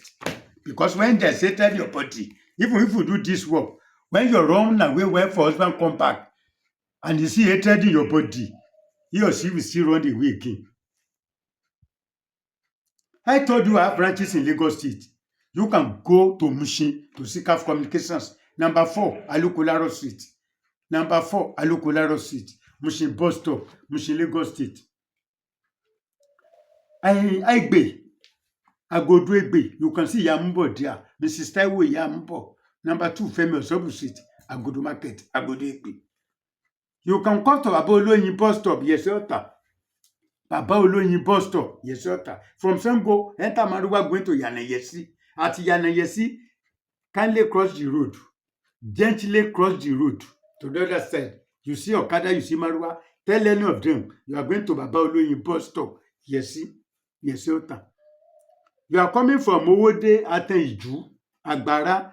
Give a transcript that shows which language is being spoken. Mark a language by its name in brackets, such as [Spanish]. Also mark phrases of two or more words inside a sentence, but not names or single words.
[English] Because when there's hatred in your body, even if you do this work, when you run away wife or husband come back, and you see hatred in your body, he or she will still run away again. I told you I have branches in Lagos State. You can go to Mushin to seek out communications. Number 4, Alukolaro Street. Number 4, Alukolaro Street. Mushin bus stop, Mushin, Lagos State. Aigbe, Agodo Egbe. You can see Yambo there. Mrs. Taiwo Yambo. Number 2, Femi Osobu Street, Agodo Market, Agodo Egbe. You can come to Baba Oloyin bus stop, Yesota. Baba Oloyin bus stop, Yesota. From Sango, enter Maruwa going to Yanayesi. At Yanayesi, kindly cross the road. Gently cross the road to the other side. You see Okada, you see Maruwa. Tell any of them you are going to Baba Oloyin bus stop, Yesota. You are coming from Owode, Ateniju, Agbara.